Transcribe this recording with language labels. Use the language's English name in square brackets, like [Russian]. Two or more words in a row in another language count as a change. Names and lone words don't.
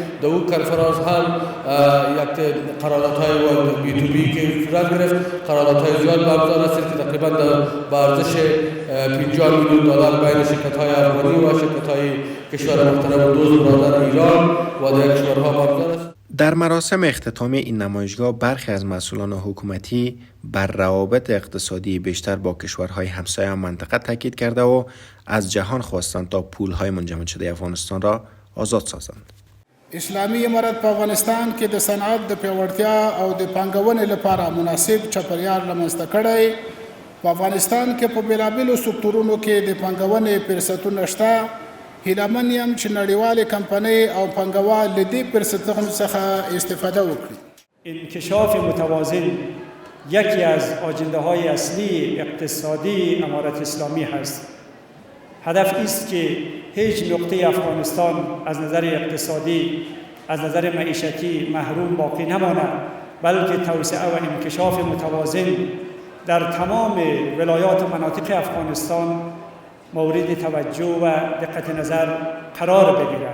[Persian] در اون کنفرانس هم یک قراردادهای بی تو بی که صورت گرفت، قراردادهای زیاد به امضا رسید که تقریبا به ارزش 50 میلیون دلار بین شرکت‌های افغانی و شرکت‌های کشور محترم دوست برادر ایران و در کشورها به امضا رسید. در مراسم اختتامی این نمایشگاه برخی از مسئولان حکومتی بر روابط اقتصادی بیشتر با کشورهای همسایه منطقه تاکید کرده و از جهان خواستند تا پولهای منجمد شده افغانستان را آزاد سازند. [Pashto] اسلامي امارت په افغانستان کې د صنعت د پیاوړتیا او د پانګونې لپاره مناسب چاپیریال رامنځته کړی. په افغانستان کې په بیلابیلو سکتورونو کې د پانګونې فرصتونه شته. هیلهمن یم چې نړیوالې کمپنۍ او پانګوال له دې فرصتونو څخه استفاده وکړي. [Persian] انکشاف متوازن یکی از آجنده‌های اصلی اقتصادی امارت اسلامی هست. هدف است که هیچ نقطه افغانستان از نظر اقتصادی، از نظر معیشتی محروم باقی نماند، بلکه توسعه و انکشاف متوازن در تمام ولایات و مناطق افغانستان مورد توجه و دقت نظر قرار بگیرد.